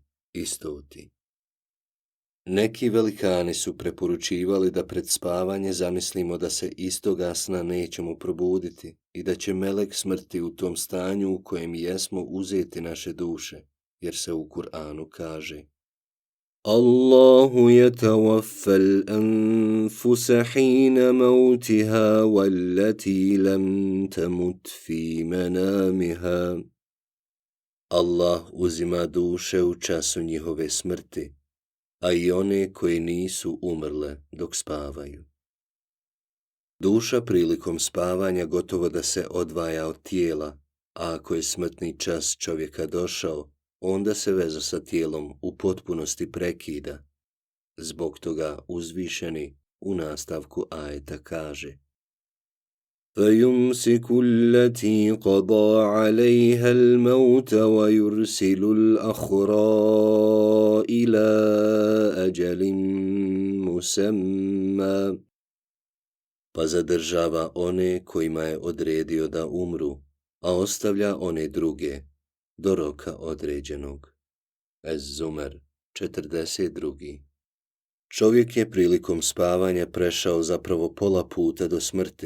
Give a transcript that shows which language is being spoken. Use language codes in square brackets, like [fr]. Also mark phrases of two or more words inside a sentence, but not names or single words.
[bs] i 100. Neki velikani su preporučivali da pred spavanje zamislimo da se istoga sna nećemo probuditi i da će melek smrti u tom stanju u kojem jesmo uzeti naše duše, jer se u Kur'anu kaže: [ar] اللَّهُ يَتَوَفَّى الْأَنْفُسَ حِينَ مَوْتِهَا وَالَّتِي لَمْ تَمُتْ فِي مَنَامِهَا. [bs] Allah uzima duše u času njihove smrti, a i one koje nisu umrle dok spavaju. Duša prilikom spavanja gotovo da se odvaja od tijela, a ako je smrtni čas čovjeka došao, onda se veza sa tijelom u potpunosti prekida. Zbog toga uzvišeni u nastavku ajeta kaže: [ar] فَيُمْسِكُ الَّتِي قَضَى عَلَيْهَا الْمَوْتَ وَيُرْسِلُ الْأَخْرَى إِلَى أَجَلٍ مُسَمًّى. [bs] Pa zadržava one kojima je odredio da umru, a ostavlja one druge do roka određenog. Ez-Zumer, 42. Čovjek je prilikom spavanja prešao zapravo pola puta do smrti.